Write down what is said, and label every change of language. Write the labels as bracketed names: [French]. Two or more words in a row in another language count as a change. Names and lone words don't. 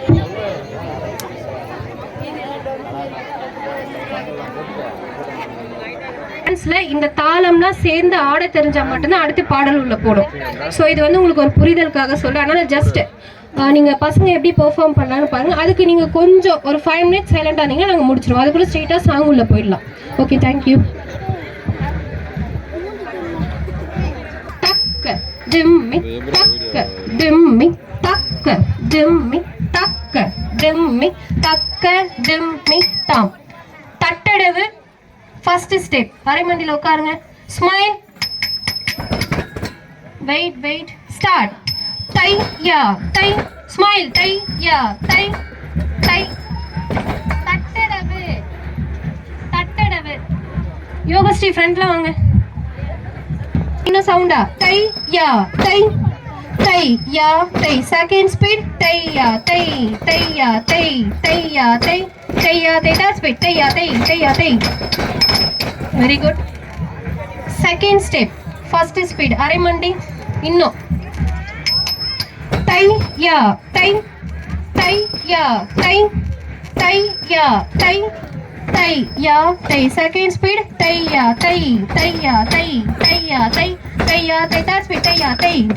[Tamil] இந்த தாளம்லாம் சேர்ந்து ஆட தெரிஞ்சா மட்டும்தான் அடுத்து பாடல் உள்ள போடும். ஸோ இது உங்களுக்கு ஒரு புரிதலுக்காக சொல்ல. அதனால ஜஸ்ட் நீங்க பசங்க எப்படி பெர்ஃபார்ம் பண்ணலான்னு பாருங்க. அதுக்கு நீங்க கொஞ்சம் ஒரு 5 minutes சைலண்டா இருந்தீங்கன்னா நாங்கள் முடிச்சிருவோம். அதுக்குள்ள ஸ்ட்ரெயிட்டா சாங் உள்ள போயிடலாம். [English] okay, thank you. Dimmi takka dimmi takka dimmi takka dimmi takka dimmi tam. [Tamil] தட்டடவு [English] first step. [Tamil] அரைமண்டில உட்காருங்க. ஸ்மைல். [English] wait start. தை யா தை. ஸ்மைல். தை யா தை தை. [Tamil] தட்டடவு. யோகஸ்ரீ ஃப்ரண்ட்ல வாங்க. இன்னும் சவுண்டா. தை யா தை தை யா தை. [English] second speed. தை யா தை தை யா தை தை யா தை தை யா தை. third speed. தை யா தை தை யா தை. very good. second step. first speed. அரைமண்டி. இன்னும் தை யா தை தை யா தை தை யா தை தை யா தை. second speed. தை யா தை தை யா தை தை யா தை தை யா தை. third speed. தை யா தை.